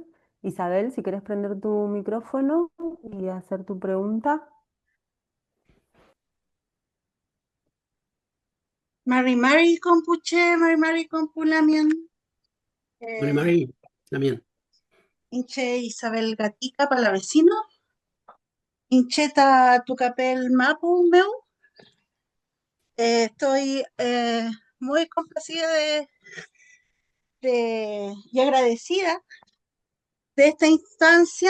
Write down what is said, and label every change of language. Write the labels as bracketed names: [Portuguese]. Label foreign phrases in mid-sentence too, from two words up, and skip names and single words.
[Spanish] Isabel, si quieres prender tu micrófono y hacer tu pregunta. [Mapuche] Mari Mari Compuche, Mari Mari Compulamian, Mari eh, Mari, [Spanish] también. [Mapuche] Inche Isabel Gatica [Spanish] para la vecino, [Mapuche] Incheta Tucapel Mapu meu. [Spanish] Estoy muy complacida y agradecida de esta instancia.